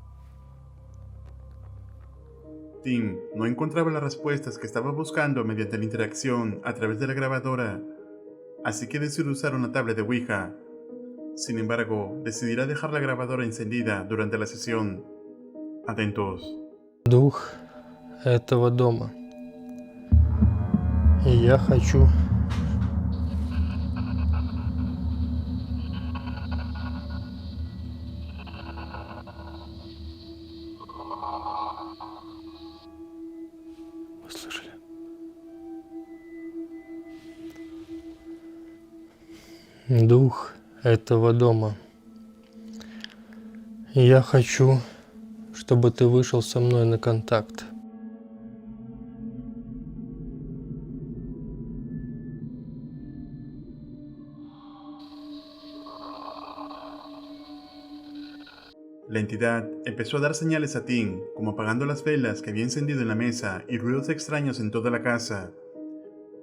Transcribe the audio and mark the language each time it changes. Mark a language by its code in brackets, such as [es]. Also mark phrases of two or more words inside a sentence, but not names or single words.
[es] Tim no encontraba las respuestas que estaba buscando mediante la interacción a través de la grabadora, así que decidió usar una tablet de Ouija. Sin embargo, decidirá dejar la grabadora encendida durante la sesión. Atentos. [ru] Дух этого дома. И я хочу... Вы слышали? Дух этого дома. И я хочу, чтобы ты вышел со мной на контакт. [es] La entidad empezó a dar señales a Tim, como apagando las velas que había encendido en la mesa y ruidos extraños en toda la casa.